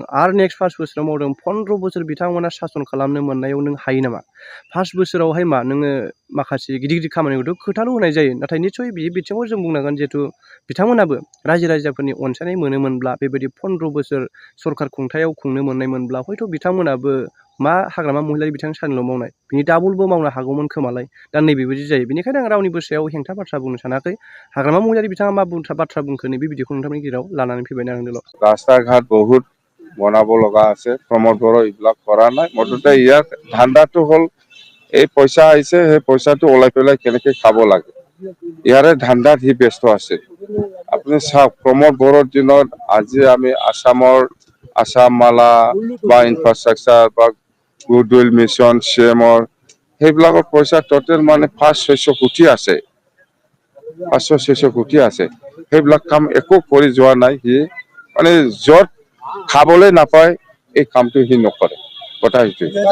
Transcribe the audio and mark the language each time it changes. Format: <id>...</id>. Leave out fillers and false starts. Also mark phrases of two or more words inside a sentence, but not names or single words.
<brx>आरो नेक्स्ट 5 बोसोराव मावदों 15 बोसोर बिथांमोना सासन खालामनो मोननायाव नों हायो नामा 5 बोसोरावहाय मा नोङो माखासे गिदिर गिदिर खामानिखौथ' खोथाल' होनाय जायो नाथाय निस्सय बे बिथिङाव जों बुंनांगोन जिहेतु बिथांमोनाबो रायजो राजाफोरनि अनसायनाय मोनोमोनब्ला बेबायदि 15 बोसोर सरकार खुंथायाव खुंनो मोननायमोनब्ला हयथ' बिथांमोनाबो मा हाग्रामा महिलारि बिथां सारनिल' मावनाय बिनि डाबलबो मावनो हागौमोन खोमालाय दा नैबेबायदि जायो बेनिखायनो आं रावनिबो सायाव हेंथा बाथ्रा बुंनो सानाखै हाग्रामा महिलारि बिथाङा मा बाथ्रा बुंखो नैबे भिडिअखौ नोंथांमोननि गेजेराव लानानै फैबाय आंनोल'</brx> <as>ৰাস্তা ঘাট বহুত বনাব লগা আছে প্ৰমোদ বড়ো এইবিলাক কৰা নাই মুঠতে ইয়াৰ ধান্দাটো হ'ল এই পইচা আহিছে সেই পইচাটো ওলাই পেলাই কেনেকৈ খাব লাগে ইয়াৰে ধান্দাত সি ব্যস্ত আছে আপুনি চাওক প্ৰমোদ বড়োৰ দিনত আজি আমি আসাম মালা বা ইনফ্ৰাষ্ট্ৰাকচাৰ বা</as> <en>goodwill mission</en> <as>চিএমৰ সেইবিলাকৰ পইচা টোটেল মানে 500-600 কোটি আছে 500-600 কোটি আছে সেইবিলাক কাম একো কৰি যোৱা নাই সি মানে য'ত খাবলৈ নাপায় এই কামটো সি নকৰে কথা সেইটোৱে</as>